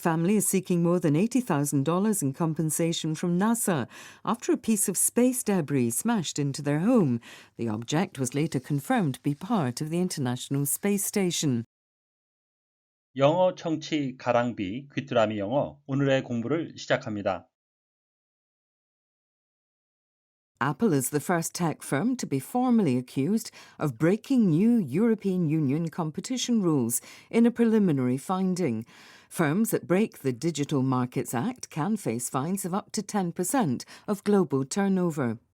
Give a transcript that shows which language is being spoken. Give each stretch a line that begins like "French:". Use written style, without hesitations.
English: family is seeking more than $80,000 in compensation from NASA after a piece of space debris smashed into their home. The object was later confirmed to be part of the International Space Station.
Korean: 영어 청취 가랑비 귀뚜라미 영어 오늘의 공부를 시작합니다.
English: Apple is the first tech firm to be formally accused of breaking new European Union competition rules in a preliminary finding. Firms that break the Digital Markets Act can face fines of up to 10% of global turnover.